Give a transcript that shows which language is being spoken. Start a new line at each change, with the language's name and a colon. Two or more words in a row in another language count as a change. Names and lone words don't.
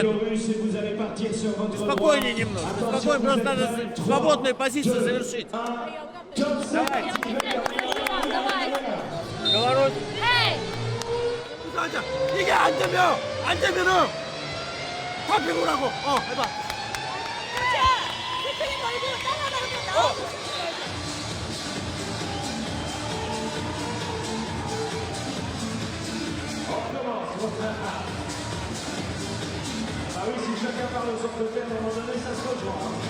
Russian: Спокойнее немного. Спокойно, просто надо свободную позицию завершить. Давай. Беларусь.
Korean: 이게 안 되면은 다 배우라고. 해봐. 대표님 얼굴 따라다니면 나오고.
French: Ah oui, si chacun parle aux autres de faire, à un moment donné, ça se rejoint.